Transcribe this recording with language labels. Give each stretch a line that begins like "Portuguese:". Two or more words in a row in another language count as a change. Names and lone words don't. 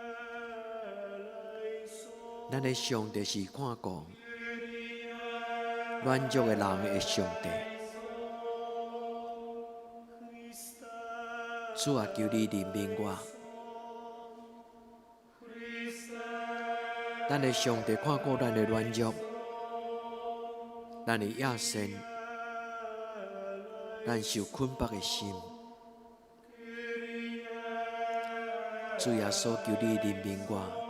Min Nan Chinese: 咱的上帝是看顾软弱的人的上帝。主啊，求你怜悯我。咱的上帝看过咱的软弱，咱的野心，咱受捆绑的心。主耶稣，求你怜悯我。